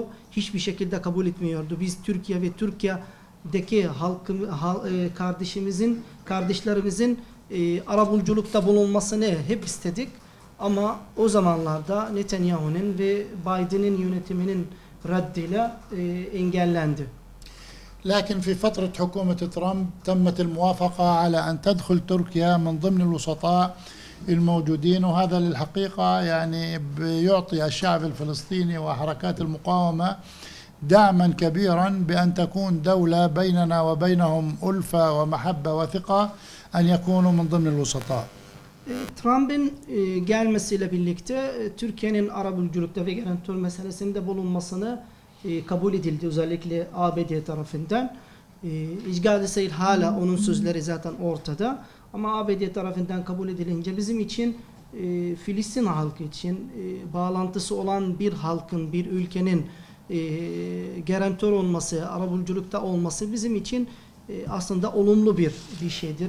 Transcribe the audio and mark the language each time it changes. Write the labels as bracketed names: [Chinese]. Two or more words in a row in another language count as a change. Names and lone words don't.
[Turkish] Hiçbir şekilde kabul etmiyordu. Biz Türkiye ve Türkiye'deki kardeşlerimizin arabuluculukta bulunmasını hep istedik. Ama o zamanlarda Netanyahu'nun ve Biden'in yönetiminin reddiyle engellendi. [Arabic] لكن في فترة حكومة ترامب تمت الموافقة على أن تدخل تركيا من ضمن الوسطاء الموجودين، وهذا للحقيقة يعني بيعطي الشعب الفلسطيني وحركات المقاومة دعما كبيرا بأن تكون دولة بيننا وبينهم ألفة ومحبة وثقة أن يكونوا من ضمن الوسطاء. [Turkish] Trump'ın gelmesiyle birlikte Türkiye'nin arabuluculukta ve garantör meselesinde bulunmasını kabul edildi özellikle ABD tarafından. İcgal İsrail hala onun sözleri zaten ortada ama ABD tarafından kabul edilince bizim için Filistin halkı için bağlantısı olan bir halkın, bir ülkenin garantör olması, arabuluculukta olması bizim için aslında olumlu bir şeydir.